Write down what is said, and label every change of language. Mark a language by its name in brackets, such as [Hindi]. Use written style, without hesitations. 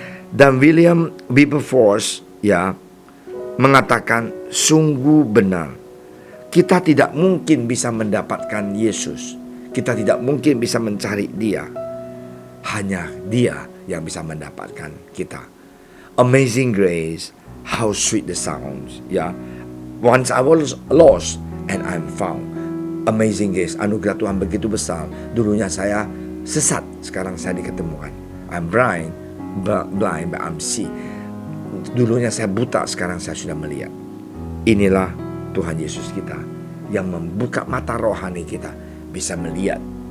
[Indonesian] Dan William Wilberforce mengatakan, sungguh benar, kita tidak mungkin bisa mendapatkan Yesus. Kita tidak mungkin bisa mencari Dia. Hanya Dia yang bisa mendapatkan kita. [English] Amazing grace, how sweet the sounds. Once I was lost and I'm found. [Indonesian] Amazing grace, anugerah Tuhan begitu besar. Dulunya saya sesat, sekarang saya diketemukan. [English] I'm blind but I'm see. [Indonesian] Dulunya saya buta, sekarang saya sudah melihat. Inilah Tuhan Yesus kita yang membuka mata rohani kita, bisa melihat.